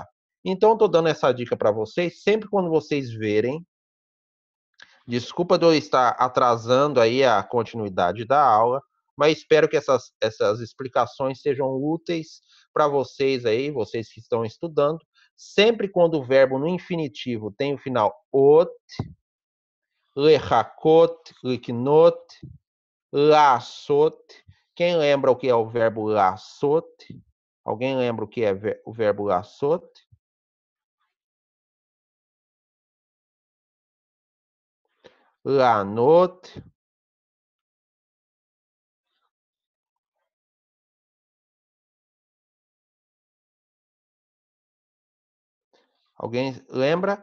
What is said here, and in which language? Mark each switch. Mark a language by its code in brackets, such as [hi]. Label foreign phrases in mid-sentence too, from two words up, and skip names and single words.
[pt] Então, estou dando essa dica para vocês, sempre quando vocês verem. Desculpa de eu estar atrasando aí a continuidade da aula, mas espero que essas explicações sejam úteis para vocês aí, vocês que estão estudando. Sempre quando o verbo no infinitivo tem o final ot, [he] לחכות, לקנות, לעשות. [pt] Quem lembra o que é o verbo laçot? Alguém lembra o que é o verbo laçot? Lanot. Alguém lembra?